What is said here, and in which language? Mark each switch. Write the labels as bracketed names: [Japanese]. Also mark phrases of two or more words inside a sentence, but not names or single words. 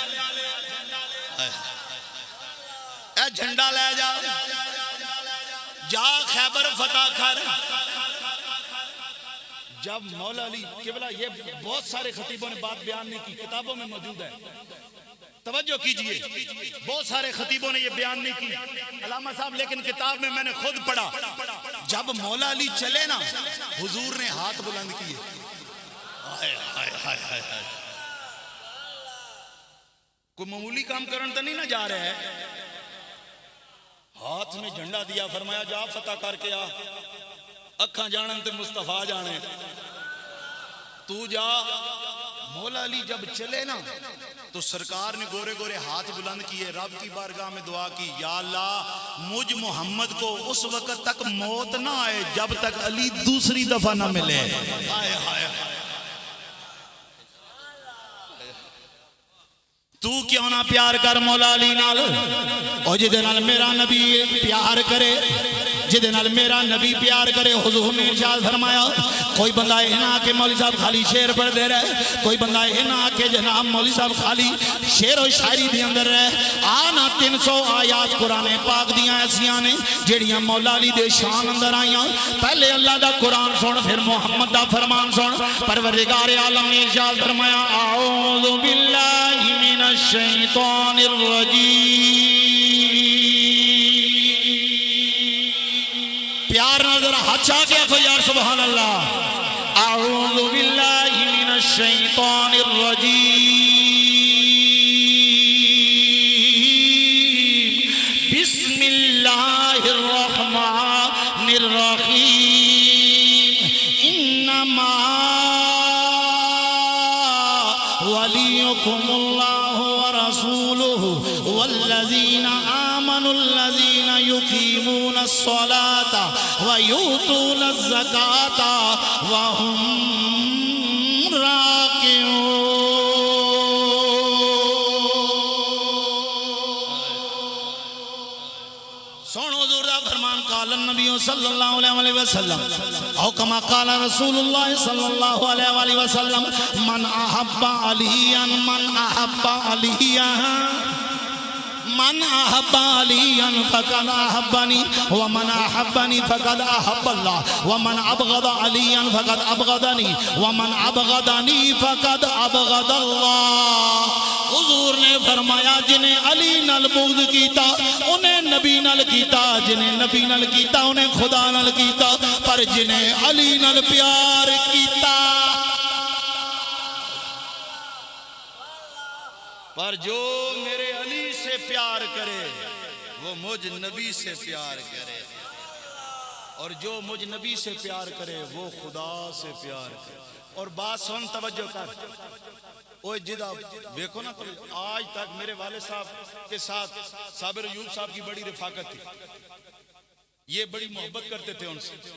[Urdu] اے جھنڈا لے جا خیبر فتح کر جب مولا علی قبلہ یہ بہت سارے خطیبوں نے بات بیان نہیں کی کتابوں میں موجود ہے توجہ کیجئے بہت سارے خطیبوں نے یہ بیان نہیں کی علامہ صاحب لیکن کتاب میں میں نے خود پڑھا جب مولا علی چلے نا حضور نے ہاتھ بلند کیے کوئی معمولی کام کرن تو نہیں نہ جا رہا ہے ہاتھ میں جھنڈا دیا فرمایا جا فتح کر کے آ [Punjabi] اکھاں جانن تے مصطفیٰ جانے [Urdu] تو جا مولا علی جب چلے نا تو سرکار نے گورے گورے ہاتھ بلند کیے رب کی بارگاہ میں دعا کی یا اللہ مجھ محمد کو اس وقت تک موت نہ آئے جب تک علی دوسری دفعہ نہ ملے [Punjabi] تو کیوں نہ پیار کر مولا علی نال اور جدے نال میرا نبی پیار کرے جدے نال میرا نبی پیار کرے حضور نے ارشاد فرمایا کوئی بندہ یہ نہ کہ مولوی صاحب خالی شعر پڑھ دے رہے کوئی بندہ یہ نہ کہ جناب مولوی صاحب خالی شعر و شاعری دے اندر رہے آنا 300 آیات قرآن پاک دیاں ایسیاں نے جڑیاں مولا علی دے شان اندر آئیاں پہلے اللہ دا قرآن سن پھر محمد دا فرمان سن [Urdu] پروردگار عالم نے ارشاد فرمایا [Arabic] اعوذ باللہ من الشیطان الرجیم پیار نظر ہچا کیا کو یار سبحان اللہ اعوذ باللہ من الشیطان الرجیم بسم اللہ الرحمن الرحیم انما ولیکم اللہ ورسولہ والذین آمنوا الذین یقیمون الصلاة ویؤتون الزکاة وهم راکعون [Punjabi] سن حضور دا فرمان [Arabic] قال النبی صلی اللہ علیہ وسلم او کما قال رسول اللہ صلی اللہ علیہ وسلم من احب علیاً من احب علیاً فقد احبنی ومن احبنی فقد احب اللہ ومن ابغض علیاً فقد ابغضنی ومن ابغضنی فقد ابغض اللہ [Punjabi] حضور نے فرمایا جنہیں علی نال بغض کیتا انہیں نبی نال کیتا جنہیں نبی نال کیتا انہیں خدا نال کیتا پر جنہیں علی نال پیار کیتا [Urdu] پر جو میرے علی سے پیار کرے وہ مجھ نبی سے پیار کرے اور جو مجھ نبی سے پیار کرے وہ خدا سے پیار کرے اور بات سن توجہ کر [Punjabi] اوہ جدہ دیکھو نا [Urdu] آج تک میرے والد صاحب کے ساتھ صابر ایوب صاحب کی بڑی رفاقت تھی یہ بڑی محبت کرتے تھے ان سے